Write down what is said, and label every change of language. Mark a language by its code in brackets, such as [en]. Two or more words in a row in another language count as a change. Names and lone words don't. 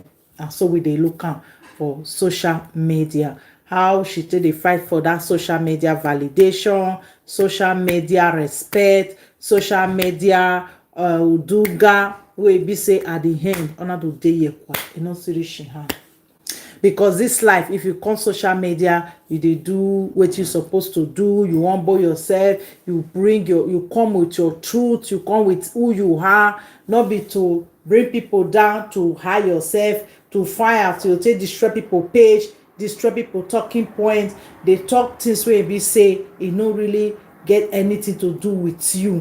[pcm] And so we dey look am for social media, how she take dey fight for that social media validation, social media respect, social media uduga, wey be say at the end una do dey ekwa, e no still reach im hand. Because this life, if you come social media, you dey do what you supposed to do, you humble yourself, you come with your truth, you come with who you are, not be to bring people down, to hide yourself, to find out, to take destroy people page, destroy people talking points. They talk things wey be say e no really get anything to do with you.